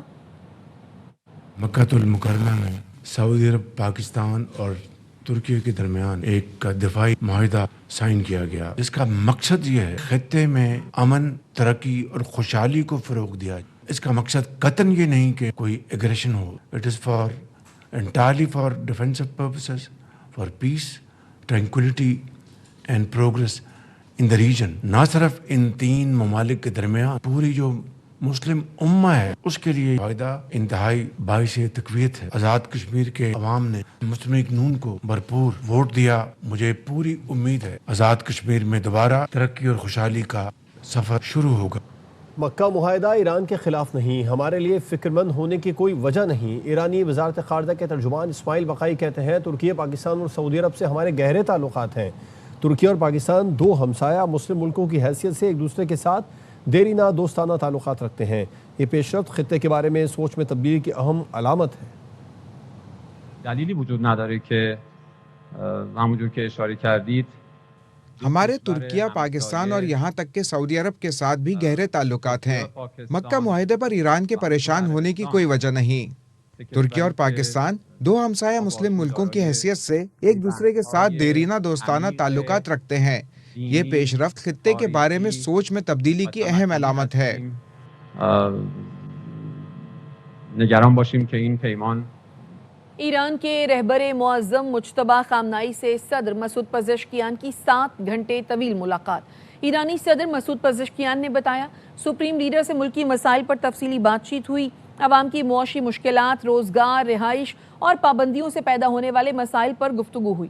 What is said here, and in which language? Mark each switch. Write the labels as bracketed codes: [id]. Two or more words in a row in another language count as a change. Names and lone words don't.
[ur] مکۃ المکرمہ میں سعودی عرب، پاکستان اور ترکی کے درمیان ایک دفاعی معاہدہ سائن کیا گیا. اس کا مقصد یہ ہے خطے میں امن، ترقی اور خوشحالی کو فروغ دیا. اس کا مقصد قطعاً یہ نہیں کہ کوئی ایگریشن ہو. [en] It is for entirely for defensive purposes, for peace, tranquility and progress in the region. [ur] نہ صرف ان 3 ممالک کے درمیان، پوری جو مسلم امہ ہے اس کے لیے فائدہ انتہائی باعث تقویت ہے. آزاد کشمیر کے عوام نے مسلم لیگ نون کو بھرپور ووٹ دیا. مجھے پوری امید ہے آزاد کشمیر میں دوبارہ ترقی اور خوشحالی کا سفر شروع ہوگا. مکہ معاہدہ ایران کے خلاف نہیں، ہمارے لیے فکرمند ہونے کی کوئی وجہ نہیں. ایرانی وزارت خارجہ کے ترجمان اسماعیل بقائی کہتے ہیں، ترکی، پاکستان اور سعودی عرب سے ہمارے گہرے تعلقات ہیں. ترکی اور پاکستان 2 ہمسایہ مسلم ملکوں کی حیثیت سے ایک دوسرے کے ساتھ دیرینہ دوستانہ تعلقات رکھتے ہیں. یہ پیش رفت خطے کے بارے میں سوچ میں تبدیلی کی اہم علامت ہے. [fa] دلیلی وجود نداره که همونجور که اشاره کردید [ur] ہمارے ترکیہ، پاکستان اور یہاں تک کہ سعودی عرب کے ساتھ بھی گہرے تعلقات ہیں۔ مکہ معاہدے پر ایران کے پریشان ہونے کی کوئی وجہ نہیں۔ ترکیہ اور پاکستان 2 ہمسایہ مسلم ملکوں کی حیثیت سے ایک دوسرے کے ساتھ دیرینہ دوستانہ تعلقات رکھتے ہیں۔ یہ پیش رفت خطے کے بارے میں سوچ میں تبدیلی کی اہم علامت ہے۔ [fa] نگران باشیم که این پیمان [ur] ایران کے رہبر معظم مجتبی خامنائی سے صدر مسعود پزشکیان کی 7 گھنٹے طویل ملاقات۔ ایرانی صدر مسعود پزشکیان نے بتایا، [en] supreme leader [ur] سے ملکی مسائل پر تفصیلی بات چیت ہوئی۔ عوام کی معاشی مشکلات، روزگار، رہائش اور پابندیوں سے پیدا ہونے والے مسائل پر گفتگو ہوئی۔